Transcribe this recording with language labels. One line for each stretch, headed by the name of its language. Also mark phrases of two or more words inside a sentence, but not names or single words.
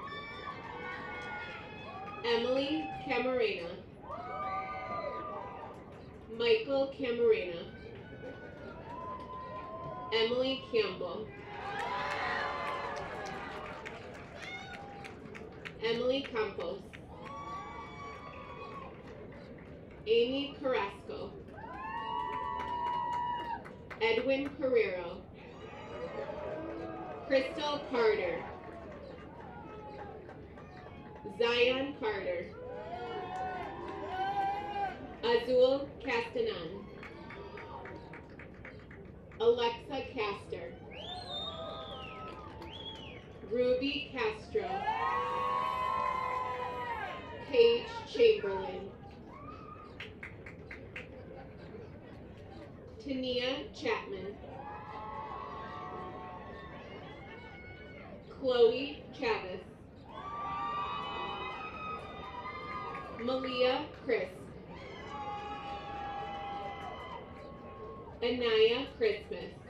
English: Emily Camarena, Michael Camarena, Emily Campbell, Emily Campos, Amy Carrasco, Edwin Carrero, Crystal Carter, Zion Carter, Azul Castanan, Alexa Castor, Ruby Castro, Paige Chamberlain, Tania Chapman, Chloe Chavez, Malia Chris, Anaya Christmas,